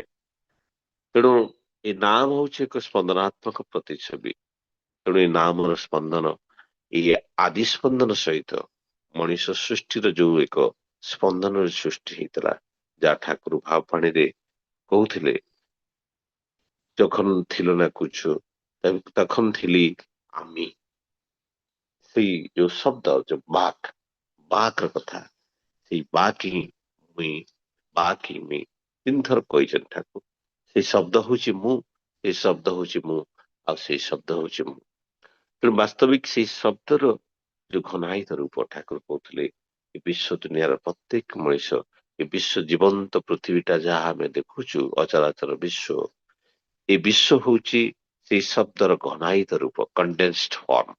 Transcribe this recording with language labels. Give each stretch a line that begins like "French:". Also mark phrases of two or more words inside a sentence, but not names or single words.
Odia: ତେଣୁ ଏ ନାମ ହଉଛି ଏକ ସ୍ପନ୍ଦନାତ୍ମକ ପ୍ରତିଛବି। ତେଣୁ ଏ ନାମର ସ୍ପନ୍ଦନ, ଏଇ ଆଦି ସ୍ପନ୍ଦନ ସହିତ ମଣିଷ ସୃଷ୍ଟିର ଯୋଉ ଏକ ସ୍ପନ୍ଦନରେ ସୃଷ୍ଟି ହେଇଥିଲା, ଯାହା ଠାକୁର ଭାବବାଣୀରେ କହୁଥିଲେ,
Bangla: যখন ছিল না কুଛୁ তখন ଥିଲି আমি।
Odia: ସେଇ ଯୋଉ ଶବ୍ଦ, ଯୋଉ ବାକ୍ର କଥା, ସେଇ ବାକ୍ ହିଁ ମୁଇଁ, ବାକ୍ ହିଁ ମୁଇଁ 3 ଥର କହିଛନ୍ତି ଠାକୁର। ସେଇ ଶବ୍ଦ ହଉଛି ମୁଁ, ସେଇ ଶବ୍ଦ ହଉଛି ମୁଁ, ଆଉ ସେଇ ଶବ୍ଦ ହଉଛି ମୁଁ। ତେଣୁ ବାସ୍ତବିକ ସେଇ ଶବ୍ଦର ଯୋଉ ଘନାୟିତ ରୂପ, ଠାକୁର କହୁଥିଲେ ଏ ବିଶ୍ବ ଦୁନିଆର ପ୍ରତ୍ୟେକ ମଣିଷ, ଏ ବିଶ୍ବ ଜୀବନ୍ତ ପୃଥିବୀଟା ଯାହା ଆମେ ଦେଖୁଛୁ, ଅଚରାଚର ବିଶ୍ବ, ଏ ବିଶ୍ବ ହଉଛି ସେଇ ଶବ୍ଦର ଘନାୟିତ ରୂପ,
English: condensed form.